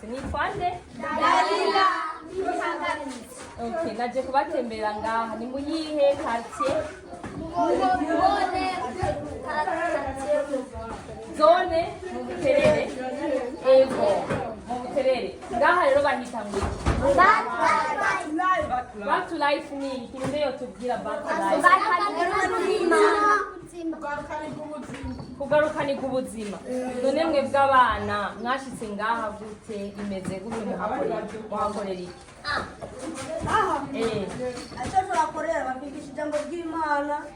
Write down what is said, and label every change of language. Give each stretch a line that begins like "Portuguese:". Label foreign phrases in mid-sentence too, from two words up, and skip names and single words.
Rundi: Nitwa nde? Dalila nimpagaritse. Okay, naje kubatembera ngaha. Ni muyihe quartier? Zone mu Buterere. Ego, mu Buterere. Ngaha rero bahita ngo
English: Back to life
Rundi: ni ikintu yo tubwira
English: back to life.
Rundi: Kugarukana kubuzima. None mwe bw'abana mwashitse ngaha gute imeze gute muhakorera iki? Acha turakorera bapigisha ijambo ry'Imana.